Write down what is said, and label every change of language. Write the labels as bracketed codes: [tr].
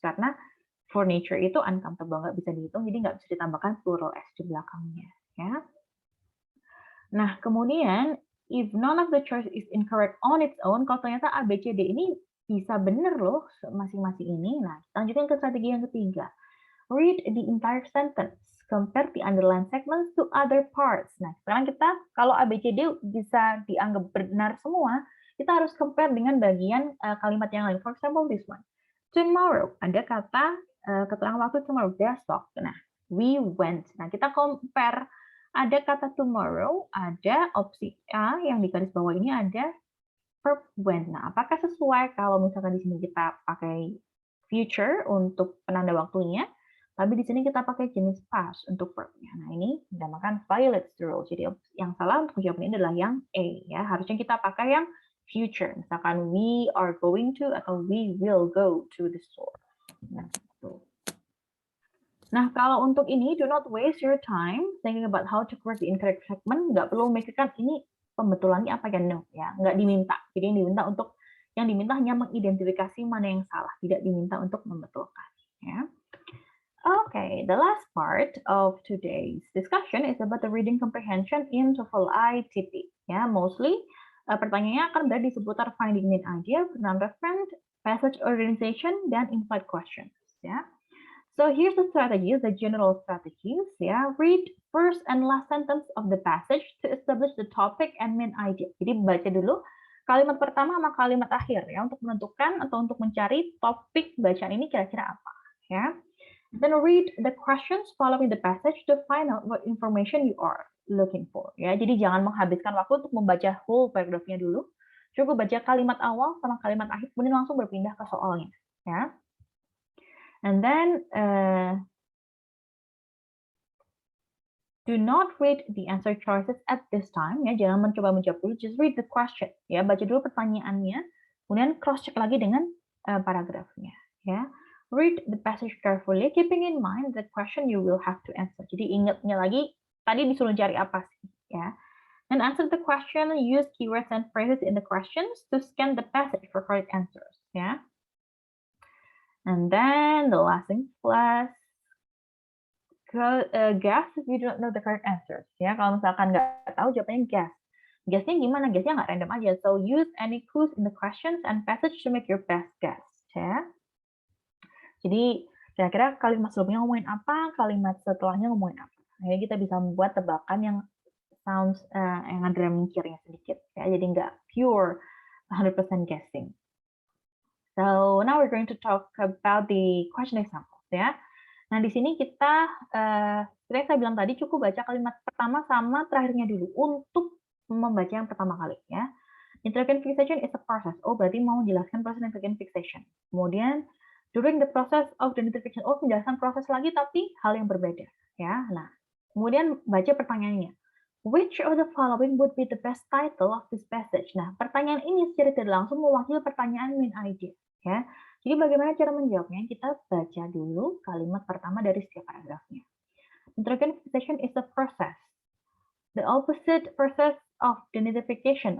[id] Karena furniture itu uncountable, nggak bisa dihitung, jadi nggak bisa ditambahkan plural s di belakangnya. Ya. Nah, kemudian, [en] if none of the choice is incorrect on its own, [id] kalau ternyata A, B, C, D ini bisa benar loh masing-masing ini. Nah, lanjutkan ke strategi yang ketiga. [en] Read the entire sentence. Compare the underlined segments to other parts. [id] Nah, sekarang kita kalau A, B, C, D bisa dianggap benar semua, kita harus compare dengan bagian kalimat yang lain. [en] For example, this one. [id] Tomorrow, ada kata keterangan waktu tomorrow, besok. Nah, we went. Nah, kita compare. Ada kata tomorrow, ada opsi A yang di garis bawah ini ada verb went. Nah, apakah sesuai kalau misalkan di sini kita pakai future untuk penanda waktunya? Tapi di sini kita pakai jenis past untuk verb-nya. Nah, ini dinamakan [en] violates the rule. [id] Jadi yang salah untuk jawaban ini adalah yang A ya. Harusnya kita pakai yang future. [en] Misalkan we are going to atau we will go to the store. [id] Nah, gitu. Nah, kalau untuk ini [en] do not waste your time thinking about how to correct the incorrect segment. [id] Nggak perlu memikirkan ini pembetulannya apa ya, no ya. Nggak diminta. Jadi yang diminta hanya mengidentifikasi mana yang salah, tidak diminta untuk membetulkan ya. [en] Okay, the last part of today's discussion is about the reading comprehension in TOEFL ITP. Ya, mostly [id] pertanyaannya akan berada di seputar [en] finding main idea, pronoun reference, passage organization, dan implied questions. Ya, so here's the strategies, the general strategies. Ya, read first and last sentence of the passage to establish the topic and main idea. [id] Jadi baca dulu kalimat pertama sama kalimat akhir ya untuk menentukan atau untuk mencari topik bacaan ini kira-kira apa. Ya. [en] Then read the questions following the passage to find out what information you are looking for. [id] Ya, jadi jangan menghabiskan waktu untuk membaca whole paragraph-nya dulu. Cukup baca kalimat awal sama kalimat akhir, kemudian langsung berpindah ke soalnya. Ya. [en] And then do not read the answer choices at this time. [id] Ya, jangan mencoba menjawab dulu. [en] Just read the question. [id] Ya, baca dulu pertanyaannya, kemudian cross check lagi dengan paragrafnya. Ya. [en] Read the passage carefully, keeping in mind the question you will have to answer. [id] Jadi ingatnya lagi, tadi disuruh cari apa sih, ya. [en] And answer the question, use keywords and phrases in the questions to scan the passage for correct answers, ya. And then the last thing, plus guess if you don't know the correct answers. [id] Ya, kalau misalkan nggak tahu jawabannya guess. Guessnya gimana? Guessnya nggak random aja. [en] So use any clues in the questions and passage to make your best guess. [id] Ya. Jadi kira-kira kalimat sebelumnya ngomongin apa, kalimat setelahnya ngomongin apa. Jadi kita bisa membuat tebakan yang sounds yang ada mikirnya sedikit. Ya, jadi nggak pure 100% guessing. [en] So now we're going to talk about the question examples. Ya. [id] Nah, di sini kita, seperti saya bilang tadi, cukup baca kalimat pertama sama terakhirnya dulu untuk membaca yang pertama kali, ya. [en] Nitrogen fixation is a process. [id] Oh, berarti mau menjelaskan proses nitrogen fixation. Kemudian, [en] during the process of the nitrification, [id] oh, menjelaskan proses lagi, tapi hal yang berbeda, ya. Nah, kemudian baca pertanyaannya. [en] Which of the following would be the best title of this passage? [id] Nah, pertanyaan ini secara tidak langsung mewakili pertanyaan main idea, ya. Jadi bagaimana cara menjawabnya? Kita baca dulu kalimat pertama dari setiap paragrafnya. [en] Nitrogen fixation is a process. The opposite process of denitrification.